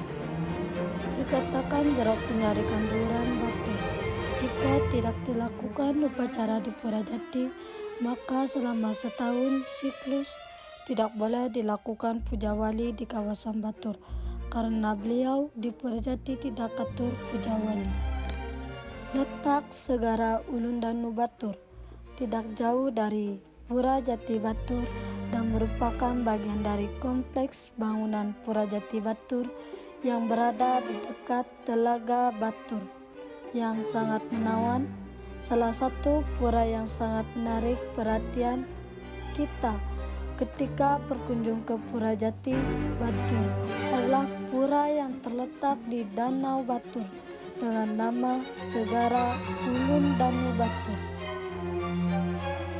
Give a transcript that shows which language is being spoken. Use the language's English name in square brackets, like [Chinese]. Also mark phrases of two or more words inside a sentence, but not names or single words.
[Indonesian] Dikatakan jerok penyari kanduran batu. Jika tidak dilakukan upacara di Pura Jati, maka selama setahun siklus tidak boleh dilakukan puja wali di kawasan Batur, karena beliau di Pura Jati tidak atur puja wali. Letak Segara Ulundanu Batur tidak jauh dari Pura Jati Batur dan merupakan bagian dari kompleks bangunan Pura Jati Batur yang berada di dekat Telaga Batur yang sangat menawan. Salah satu pura yang sangat menarik perhatian kita ketika berkunjung ke Pura Jati Batur adalah pura yang terletak di Danau Batur dengan nama Segara Ulundanu Batur.